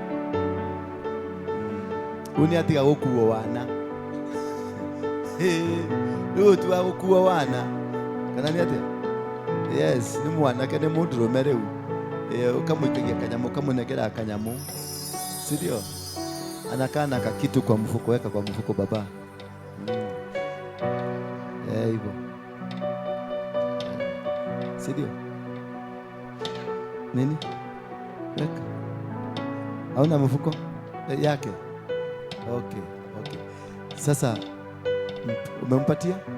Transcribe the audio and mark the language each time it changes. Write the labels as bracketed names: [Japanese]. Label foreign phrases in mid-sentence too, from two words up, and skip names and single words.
[Meru] Uni atiga gukuo wana. Riu tuwa gukuo wana. Kana ni atia? Yes, ni mwana kene mundurume riu. Ukamuikia kanyamu, ukamunegera kanyamu. [Swahili] Sidio? Anakana kakitu kwa mfuko, weka kwa mfuko baba. Hivyo. Sidio? Nini? Weka. Hauna mfuko yake? Okay. Sasa umempatia?